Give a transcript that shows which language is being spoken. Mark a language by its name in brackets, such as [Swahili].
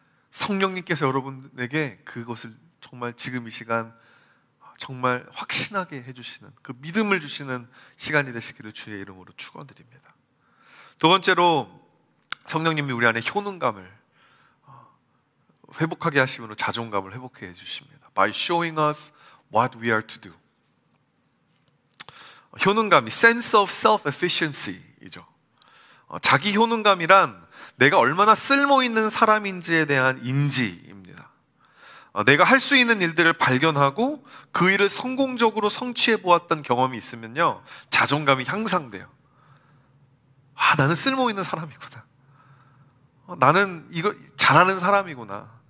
[Korean] 성령님께서 여러분에게 그것을 정말 지금 이 시간 정말 확신하게 해주시는, 그 믿음을 주시는 시간이 되시기를 주의 이름으로 축원드립니다. 두 번째로, 성령님이 우리 안에 효능감을 회복하게 하심으로 자존감을 회복해 주십니다. [English] By showing us what we are to do. [Korean] 효능감이 [English] sense of self-efficiency [Korean] 이죠. 자기 효능감이란 내가 얼마나 쓸모있는 사람인지에 대한 인지입니다. 내가 할 수 있는 일들을 발견하고 그 일을 성공적으로 성취해 보았던 경험이 있으면요, 자존감이 향상돼요. 나는 쓸모있는 사람이구나. 나는 이거 잘하는 사람이구나.